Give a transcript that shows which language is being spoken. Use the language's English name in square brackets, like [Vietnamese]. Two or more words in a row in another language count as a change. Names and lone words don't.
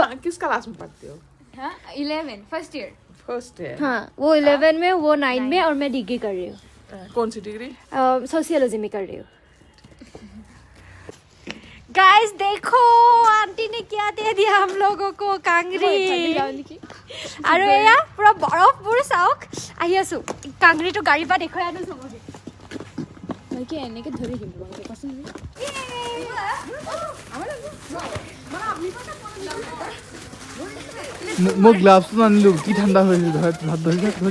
[Hindi] किस क्लास में पढ़ते हो? 11 [English] first year. [Hindi] हाँ, वो 11 में, वो 9 में, और मैं डिग्री कर रही हूँ। कौन सी डिग्री? सोशियोलॉजी में कर रही हूँ। गाइस देखो आंटी ने क्या दे दिया हम लोगों को, कांगरी। [Assamese] আৰু এয়া পুৰা বৰফবোৰ চাওক। আহি আছোঁ কাংৰিটো গাড়ীৰ পৰা দেখুৱাই আনো চবকে। এনেকে ধৰি দিম তোমালোকে কোৱাচোন। মই গ্লাভছ আনিলোঁ, কি ঠাণ্ডা হৈ আছে। হাত ধৰিছে।